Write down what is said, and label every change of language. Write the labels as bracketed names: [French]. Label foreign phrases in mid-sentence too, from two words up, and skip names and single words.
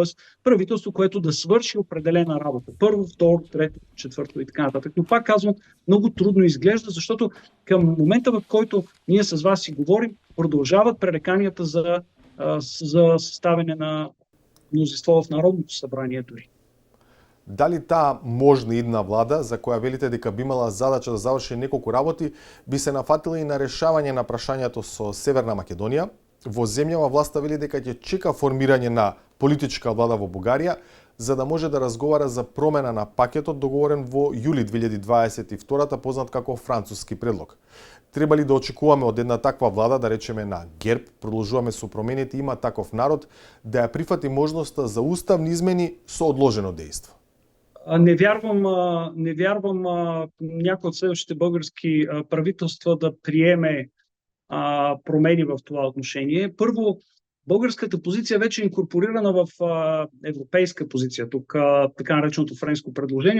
[Bulgarian] правителство, което да свърши определена работа. Първо, второ, трето, четвърто и така нататък. Но пак казвам, много трудно изглежда, защото към момента, в който ние с вас си говорим, продължават пререканията за съставяне на мнозинство в Народното събрание дори. [Macedonian] Дали таа можна идна влада, за која велите дека би имала задача да заврши неколку работи, би се нафатила и на решавање на прашањето со Северна Македонија? Во земјава власта вели дека ќе чека формирање на политичка влада во Бугарија, за да може да разговара за промена на пакетот договорен во јули 2022, познат како француски предлог. Треба ли да очекуваме од една таква влада, да речеме на ГЕРБ, продолжуваме со промените, има таков народ, да ја прифати можноста за уставни измени со одложено дејство? [Bulgarian] Не вярвам някои от следващите български правителства да приеме промени в това отношение. Първо, българската позиция вече е инкорпорирана в европейска позиция, тук така нареченото френско предложение.